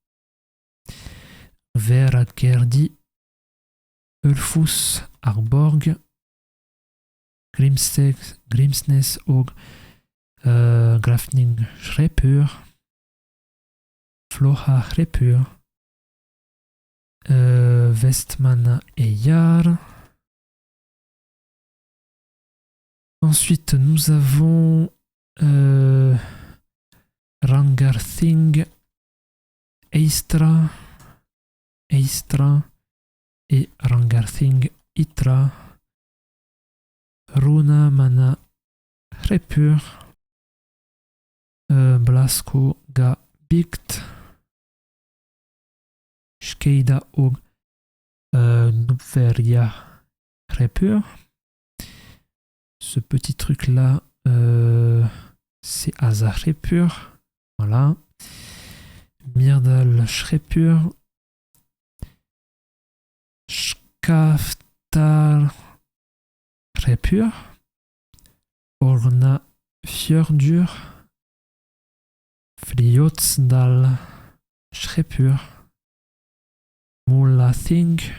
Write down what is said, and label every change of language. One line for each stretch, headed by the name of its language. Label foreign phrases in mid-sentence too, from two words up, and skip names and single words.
French: Hveragerði, Ulfus, Arborg, Grimsnes og Grafninghreppur, Flóahreppur, Vestmannaeyjar. Ensuite, nous avons Rangarthing, Eistra et Rangarthing Itra, Runamannahreppur, Blaskogabikt, Skeida og Gnúpverjahreppur. Ce petit truc là, c'est Asahreppur. Voilà. Myrdalshreppur. Skaftarhreppur, Ornafjörður, Fljótsdalshreppur, Múlaþing,